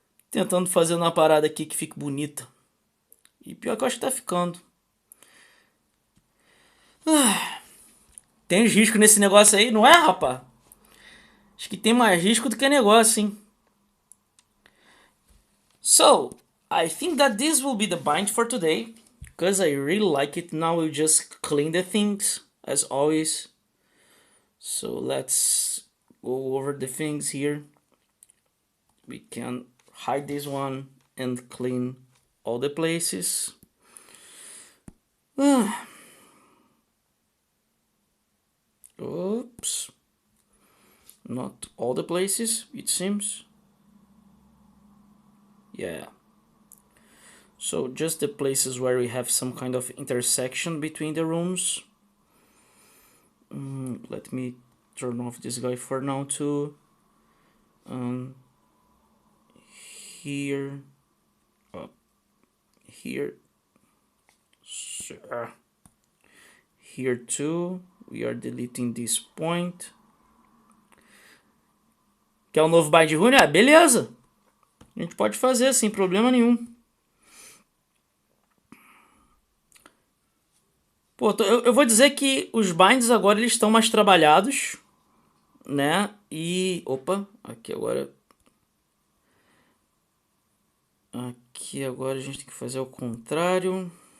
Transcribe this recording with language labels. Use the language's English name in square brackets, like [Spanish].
[Portuguese] Tentando fazer uma parada aqui que fique bonita. E pior que eu acho que tá ficando. Tem risco nesse negócio aí, não é, rapá? Acho que tem mais risco do que negócio, hein? [English] So, I think that this will be the bind for today. Because I really like it. Now we'll just clean the things, as always. So let's go over the things here. We can hide this one and clean all the places. Oops. Not all the places, it seems. Yeah. So just the places where we have some kind of intersection between the rooms. Let me turn off this guy for now too. Here, up here, sure. Here too, we are deleting this point. [Portuguese] Quer um novo bindrune? Ah, beleza. A gente pode fazer sem problema nenhum. Pô, eu vou dizer que os binds agora eles estão mais trabalhados, né? E opa, aqui agora a gente tem que fazer ao contrário.